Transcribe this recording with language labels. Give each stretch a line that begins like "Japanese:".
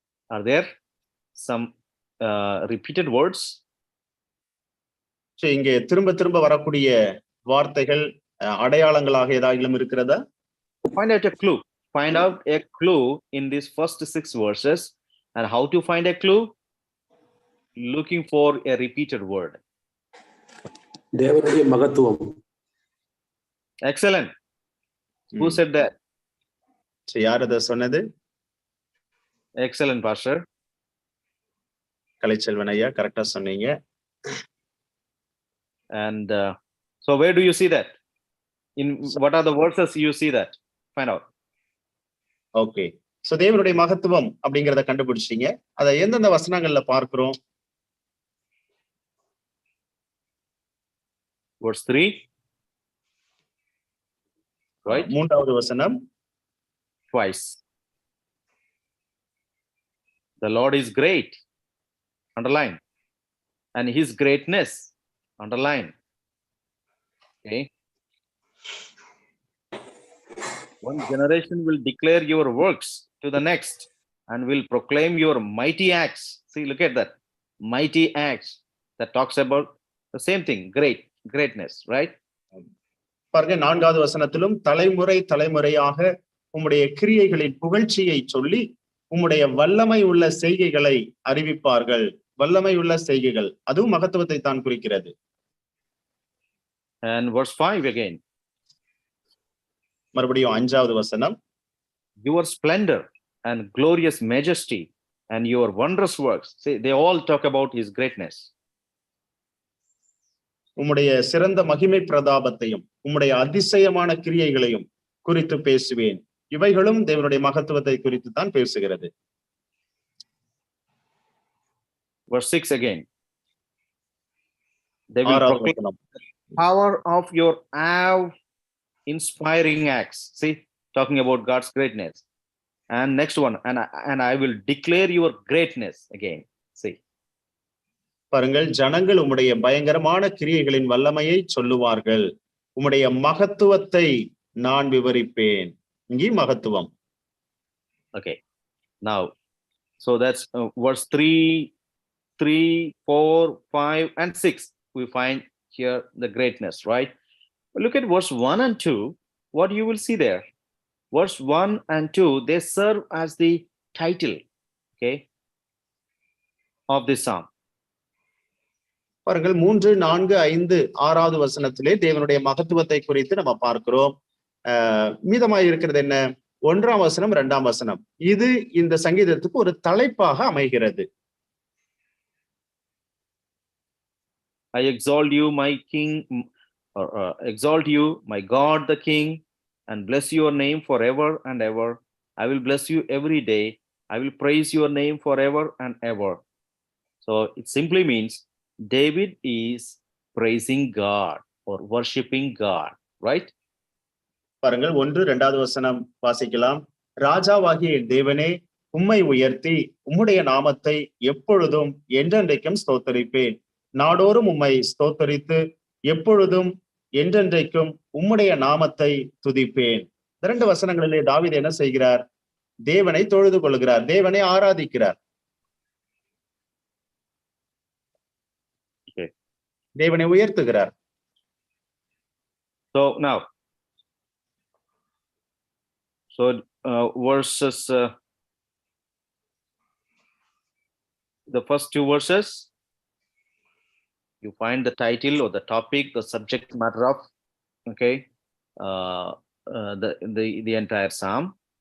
English: Are there some repeated words?
Tamil: சரி, இங்கே திரும்ப திரும்ப வரக்கூடிய வார்த்தைகள் அடையாளங்களாக ஏதாயிலும் இருக்கிறதா?
English: Find out a clue. Find out a clue in these first 6 verses. And how to find a clue? Looking for a repeated word.
Tamil: தேவனுடைய மகத்துவம்.
English: Excellent. Who said that?
Tamil: சரி, யார் அதை சொன்னது?
English: Excellent, Pastor.
Tamil: கலைச்செல்வன் ஐயா, கரெக்டா சொன்னீங்க.
English: And so where do you see that? In what are the verses you see that? Find out.
Tamil: Okay, so தேவனுடைய மகத்துவம் அப்படிங்கறத கண்டுபிடிச்சீங்க. அதை எந்தெந்த வசனங்கள்ல பார்க்கிறோம்?
English: Verse 3. Right?
Tamil: 3வது வசனம்.
English: Twice. The Lord is great. Underline. And his greatness. Underline. Okay. One generation will declare your works to the next and will proclaim your mighty acts. See, look at that. Mighty acts. That talks about the same thing. Greatness, right?
Tamil: பாருங்க 4வது வசனத்திலும் தலைமுறை தலைமுறையாக உம்முடைய கிரியைகளின் புகழ்ச்சியை சொல்லி உம்முடைய வல்லமை உள்ள செய்கைகளை அறிவிப்பார்கள். வல்லமை உள்ள செய்கைகள் அதுவும் மகத்துவத்தை தான் குறிக்கிறது.
English: And verse 5 again.
Tamil: மறுபடியும் 5வது வசனம்.
English: Your splendor and glorious majesty and your wondrous works. See, they all talk about his greatness.
Tamil: உம்முடைய சிறந்த மகிமை பிரதாபத்தையும் உம்முடைய அதிசயமான கிரியைகளையும் குறித்து பேசுவேன். இவைகளும் தேவனுடைய மகத்துவத்தை குறித்து தான் பேசுகிறது.
English: Verse 6 again. They will proclaim the power of your awe-inspiring acts. See, talking about God's greatness. And next one, and I will declare your greatness again. See.
Tamil: பாருங்கள், ஜனங்கள் உம்முடைய பயங்கரமான கிரியைகளின் வல்லமையை சொல்லுவார்கள். உம்முடைய மகத்துவத்தை நான் விவரிப்பேன். இங்கே மகத்துவம்.
English: Okay. Now, so that's verse 3, 4, 5, and 6. We find here the greatness, right? Look at verse 1 and 2. What you will see there? Verse 1 and 2, they serve as the title, okay, of this psalm.
Tamil: பாருங்கள், 3, 4, 5, 6வது வசனத்திலே தேவனுடைய மகத்துவத்தை குறித்து நம்ம பார்க்கிறோம். மீதமாய் இருக்கிறது என்ன? 1ஆம் வசனம், 2ஆம் வசனம். இது இந்த சங்கீதத்துக்கு ஒரு தலைப்பாக அமைகிறது.
English: I exalt you, my king, exalt you, my God, the king, and bless your name forever and ever. I will bless you every day. I will praise your name forever and ever. So it simply means David is praising God or worshiping God, right?
Tamil: பாருங்கள், 1, 2வது வசனம் வாசிக்கலாம். ராஜாவாகிய தேவனே, உம்மை உயர்த்தி உம்முடைய நாமத்தை எப்பொழுதும் என்றென்றைக்கும் ஸ்தோத்தரிப்பேன். நாடோறும் உம்மை ஸ்தோத்தரித்து எப்பொழுதும் என்றென்றைக்கும் உம்முடைய நாமத்தை துதிப்பேன். 2 வசனங்களிலே தாவீது என்ன செய்கிறார்? தேவனை தொழுது கொள்கிறார், தேவனை ஆராதிக்கிறார், தேவனை உயர்த்துகிறார்.
English: So now, verses, the first 2 verses, you find the title or the topic, the subject matter of, okay, the entire psalm.